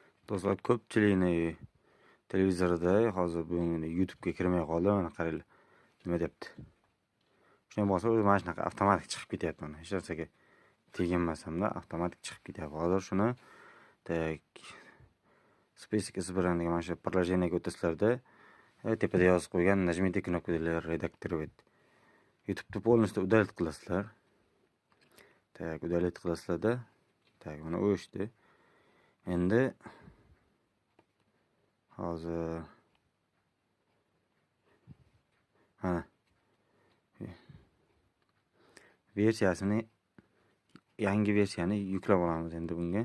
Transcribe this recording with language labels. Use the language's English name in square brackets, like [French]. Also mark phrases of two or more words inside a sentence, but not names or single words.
[Uzbek] Do'stlar, ko'pchilikni televizorda hozir bu YouTube'ga kirmay qoldi. Mana qaranglar, nima deyapti. Shunday bo'lsa, o'zi mana shunaqa avtomatik chiqib ketyapti. Mana hech narsaga teginmasamda avtomatik chiqib ketyapti. Hozir shuni SpaceX bilan mana shu приложениеga o'tasizlarda, tepada yozib qo'ygan [Russian] "Нажмите кнопку для редактировать". [Uzbek] YouTube'ni [Russian] полностью удалить [Uzbek] qilasizlar. Удалить qilasizlarda, mana o'chdi. Endi hozir mana yangi versiyani yuklab olamiz endi bunga.